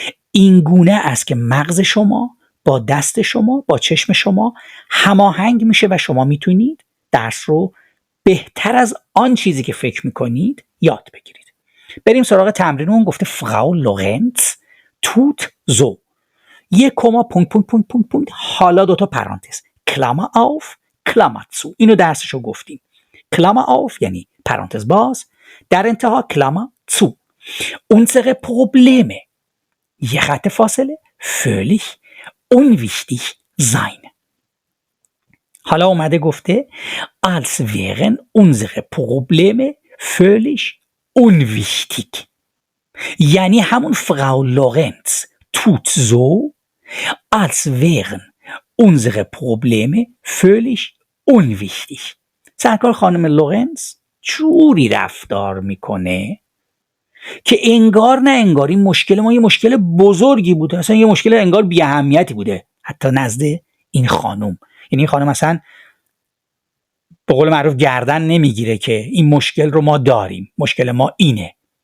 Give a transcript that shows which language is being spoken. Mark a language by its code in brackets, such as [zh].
[fa] این گونه است که مغز شما با دست شما، با چشم شما هماهنگ میشه و شما میتونید درس رو بهتر از آن چیزی که فکر میکنید یاد بگیرید. بریم سراغ تمرین. اون گفته فراو لورنتز توت زو، یک کما پونت پونت پونت پونت پونت، حالا دوتا پرانتز، کلامر آف کلامر زو. اینو درسشو گفتیم. کلامر آف یعنی پرانتز باز، در انتها کلامر زو. [de] unsere Probleme [fa] یه خط فاصله [de] völlig unwichtig sein. [fa] حالا اومده گفته [de] als wären unsere Probleme völlig unwichtig. [fa] یعنی همون [de] فراو لورنتز tut so als wären unsere Probleme völlig unwichtig. [fa] سرکار خانم لورنتز جوری رفتار میکنه که انگار نه انگار این مشکل ما یه مشکل بزرگی بوده، اصلا یه مشکل انگار بی اهمیتی بوده حتی نزد این خانم. یعنی این خانم اصلا به قول معروف گردن نمیگیره که این مشکل رو ما داریم، مشکل ما اینه.